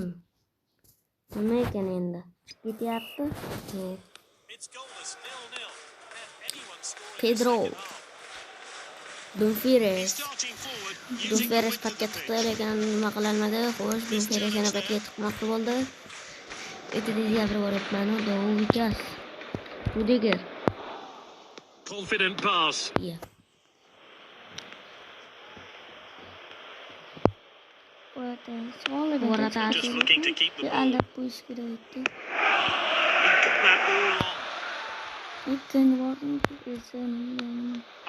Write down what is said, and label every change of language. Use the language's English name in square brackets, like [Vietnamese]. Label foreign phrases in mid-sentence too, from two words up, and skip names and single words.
[Uzbek] Nima ekan endi? Ketyapti? Yo'q. Pedro. Dumfries pakka tiqdi lekin nima qilinmadi. Xo'sh, Dumfries yana pakka tiqmoqchi bo'ldi. E'tiborga boribman. Vikas. Rudiger. [English] Confident pass. Yeah. Just looking to keep the ball. He got that all on.